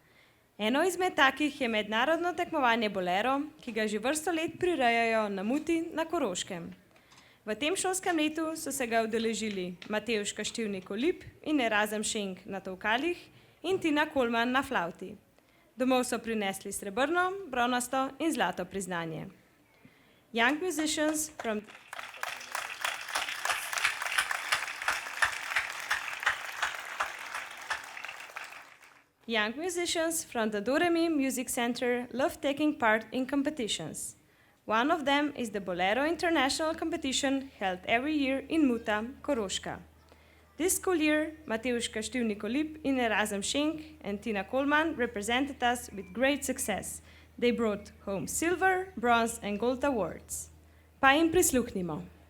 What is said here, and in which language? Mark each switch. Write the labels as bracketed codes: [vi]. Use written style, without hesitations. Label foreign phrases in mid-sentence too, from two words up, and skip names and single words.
[sl] Eno izmed takih je mednarodno tekmovanje Bolero, ki ga že vrsto let prirejajo na Muti na Koroškem. V tem šolskem letu so se ga udeležili Matevž Kaštivnik Olip in Erazem Šenk na tolkalih in Tina Kolman na flavti. Domov so prinesli srebrno, bronasto in zlato priznanje. [en] Young musicians from the Doremi Music Center love taking part in competitions. One of them is the Bolero International Competition held every year in Muta, Koroška. This school year, Matevž Kaštivnik Olip in Erazem Šenk and Tina Kolman represented us with great success. They brought home silver, bronze and gold awards. [sl] Pa jim prisluhnimo.